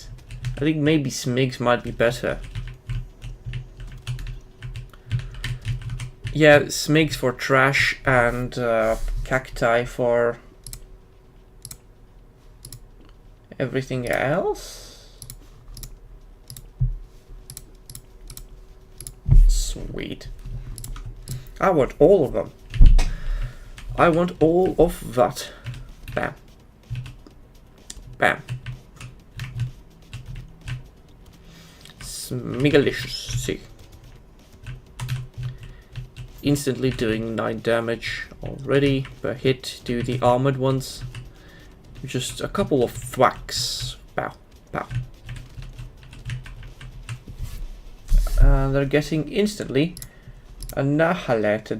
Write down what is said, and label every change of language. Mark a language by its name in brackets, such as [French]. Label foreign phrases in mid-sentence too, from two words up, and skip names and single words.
[English] I think maybe Smigs might be better. Yeah, Smigs for trash and cacti for everything else. Sweet. I want all of them. I want all of that. Bam. Bam. Smigalicious. See. Instantly doing 9 damage already per hit. Do the armored ones. Just a couple of thwacks. Pow. Pow. And they're getting instantly annihilated.